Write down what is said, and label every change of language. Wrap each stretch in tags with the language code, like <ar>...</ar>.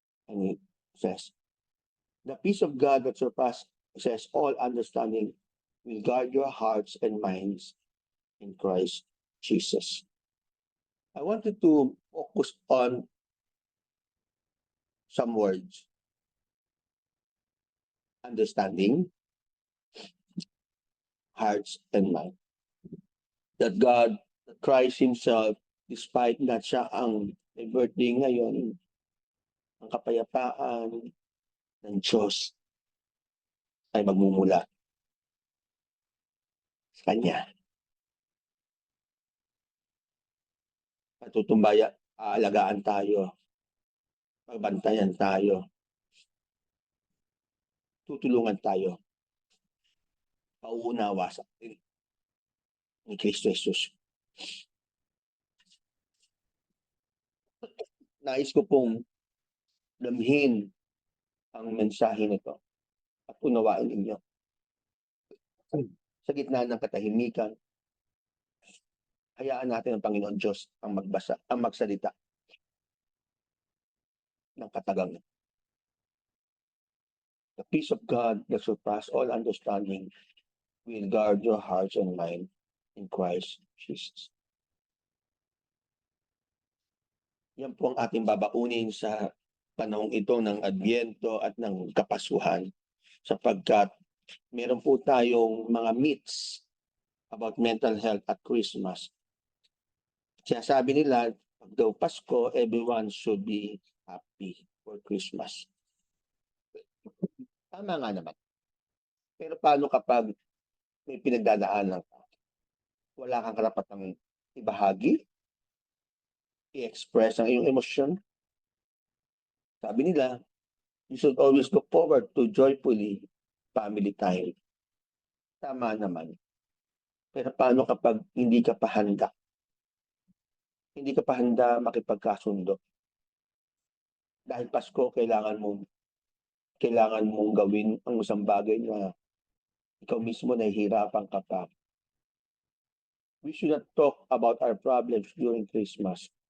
<en>And it says, the peace of God that surpasses all understanding will guard your hearts and minds in Christ Jesus. I wanted to focus on some words. Understanding, hearts, and mind. That God, that Christ Himself, despite</en> <tl>na siya ang may birthday ngayon, ang kapayapaan ng Diyos ay magmumula sa Kanya. Patutumbaya, aalagaan tayo, pagbantayan tayo, tutulungan tayo, pauunawa sa atin ni Kristo Jesus. Nais ko pong damhin ang mensahe nito at unawain ninyo. Sa gitna ng katahimikan, hayaan natin ang Panginoon Diyos ang magsalita ng katagang.</tl> <en>The peace of God that surpasses all understanding will guard your hearts and mind in Christ Jesus.</en> <tl>Yan po ang ating babaunin sa panahong ito ng Adbyento at ng Kapaskuhan, sapagkat meron po tayong mga</tl> <en>myths about mental health</en> <tl>at Christmas. Sinasabi nila, pag daw Pasko,</tl> <en>everyone should be happy for Christmas.</en> <tl>Tama nga naman. Pero paano kapag may pinagdadaanan ka? Wala kang karapatang ibahagi, i-express ang iyong emosyon. Sabi nila,</tl> <en>you should always look forward to joyfully family time.</en> <tl>Tama naman. Pero paano kapag hindi ka pa handa? Hindi ka pa handa makipagkasundo? Dahil Pasko, kailangan mong gawin ang isang bagay na ikaw mismo nahihirapan ka pa.</tl> <en>We should not talk about our problems during Christmas.</en>